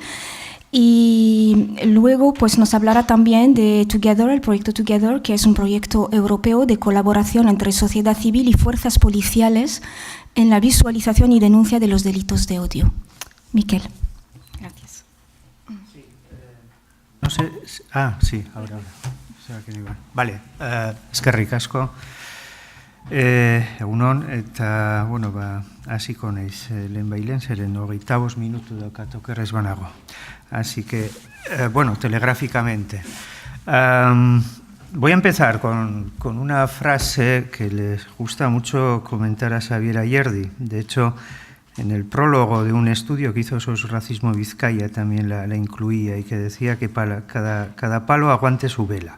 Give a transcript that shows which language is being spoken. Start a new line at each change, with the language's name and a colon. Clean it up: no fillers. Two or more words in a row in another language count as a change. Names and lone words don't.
Spanish: Y luego pues nos hablará también de Together, el proyecto Together, que es un proyecto europeo de colaboración entre sociedad civil y fuerzas policiales en la visualización y denuncia de los delitos de odio. Miquel. Gracias. Sí, no sé. Sí, ahora. Vale,
Basque: eskerrik asko. Egunon, eta, hasiko naiz lehenbailen, zeren 25 minutu daukat okerrez banago.
Spanish: Así que, telegráficamente. Voy a empezar con una frase que les gusta mucho comentar a Xabier Ayerdi. De hecho, en el prólogo de un estudio que hizo Sosracismo Vizcaya también la incluía, y que decía que cada palo aguante su vela.